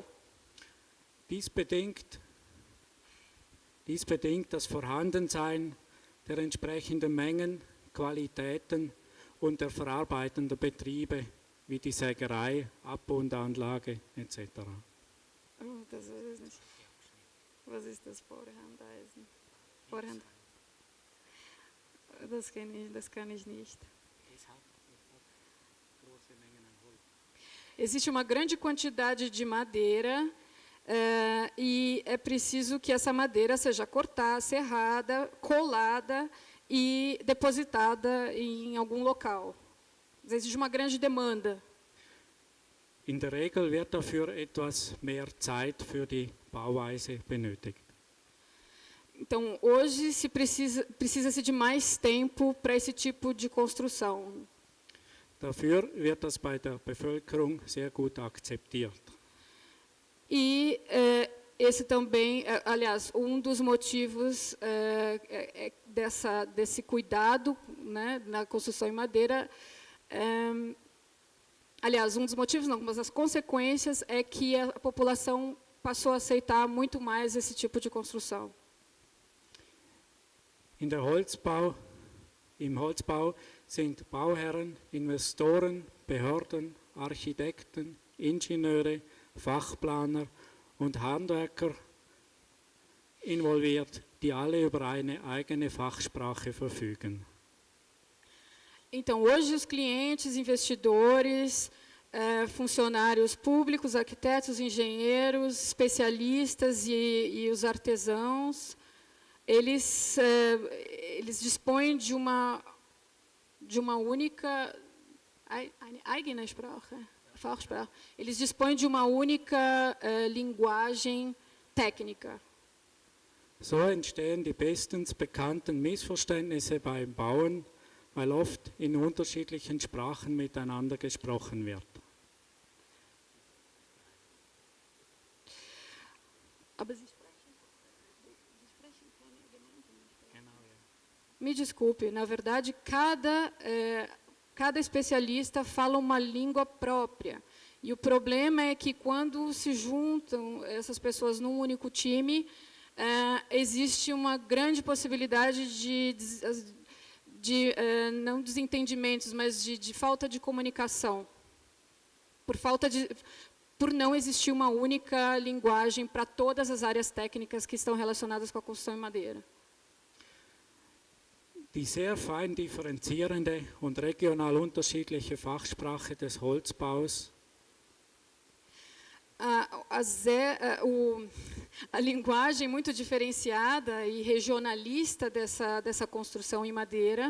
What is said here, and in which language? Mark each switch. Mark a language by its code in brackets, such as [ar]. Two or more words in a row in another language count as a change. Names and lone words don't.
[de] Dies bedingt das Vorhandensein der entsprechenden Mengen, Qualitäten und der verarbeitenden Betriebe wie die Sägerei, Abbundanlage etc. Was ist das Vorhandeisen? Vorhand. Das kann ich nicht. [pt] Existe uma grande quantidade de madeira e é preciso que essa madeira seja cortada, serrada, colada e depositada em algum local. Existe uma grande demanda. [de] In der Regel wird dafür etwas mehr Zeit für die Bauweise benötigt. [pt] Então, hoje precisa-se de mais tempo para esse tipo de construção. [de] Dafür wird das bei der Bevölkerung sehr gut akzeptiert. [pt] E esse também, aliás, um dos motivos desse cuidado, né, na construção em madeira, aliás, um dos motivos não, mas as consequências é que a população passou a aceitar muito mais esse tipo de construção. [de] Im Holzbau sind Bauherren, Investoren, Behörden, Architekten, Ingenieure, Fachplaner und Handwerker involviert, die alle über eine eigene Fachsprache verfügen. [pt] Então, hoje os clientes, investidores, funcionários públicos, arquitetos, engenheiros, especialistas e os artesãos, eles dispõem de uma única [de] eigene Sprache, [pt] Fachsprache. Eles dispõem de uma única linguagem técnica. [de] So entstehen die bestens bekannten Missverständnisse beim Bauen, weil oft in unterschiedlichen Sprachen miteinander gesprochen wird. Aber Sie [pt] Me desculpe, na verdade, cada especialista fala uma língua própria. E o problema é que, quando se juntam essas pessoas num único time, existe uma grande possibilidade de não desentendimentos, mas de falta de comunicação. Por não existir uma única linguagem para todas as áreas técnicas que estão relacionadas com a construção em madeira. [de] Die sehr fein differenzierende und regional unterschiedliche Fachsprache des Holzbaus [pt] a linguagem muito diferenciada e regionalista dessa construção em madeira,